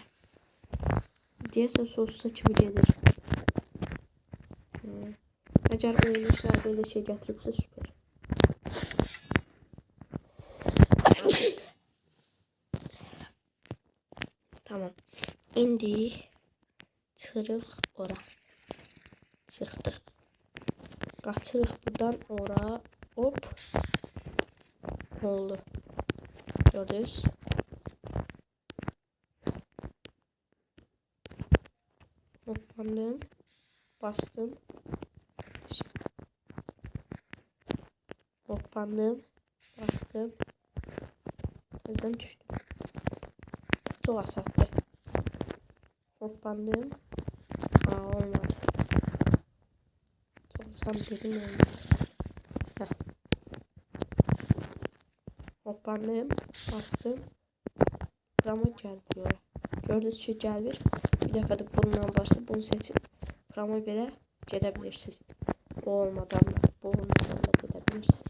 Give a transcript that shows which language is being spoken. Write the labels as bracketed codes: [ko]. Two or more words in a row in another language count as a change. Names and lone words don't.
[az] Deyəsən sonsuza kimi gedir. Əgər oyunu sahibi elə şey gətiribsə süper. Tamam. İndi çıxırıq ora. Çıxdıq. Qaçırıq buradan ora. Hop. [tr] Ne oldu? Gördünüz. [az] Hoppandım. [tr] Bastım. Hoppandım. Bastım. Gözden düştüm. Çok asattı. Hoppandım. Olmadı. Çok asan dedim olmadı. Heh. Hoppandım. Bastım. Ramo geldi oraya. [az] Gördünüz ki gəlir. Bir dəfə də bundan başlayıb bunu seçin. Ramo belə gedə bilirsiniz. O olmadan da, bu olmadan da gedə bilirsiniz.